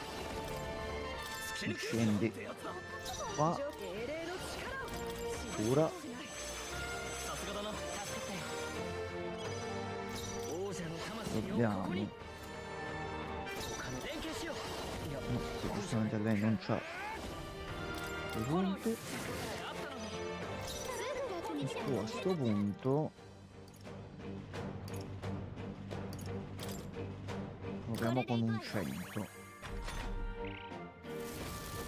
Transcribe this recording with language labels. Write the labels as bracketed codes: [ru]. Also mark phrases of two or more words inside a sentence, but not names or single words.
[it] scendi [ja] ってやつだ [it] qua. [ja] 精霊の力を。 [it] Ora [ja] さすがだな助かったよ王者の魂をここ [it] dobbiamo. [ja] に他の連携しよういや [it] No, che giustamente lei non c'ha dei [ja] 炎よ [it] punti. [ja] あったのにすぐ楽に来て [it] Tu a sto punto proviamo con un 100.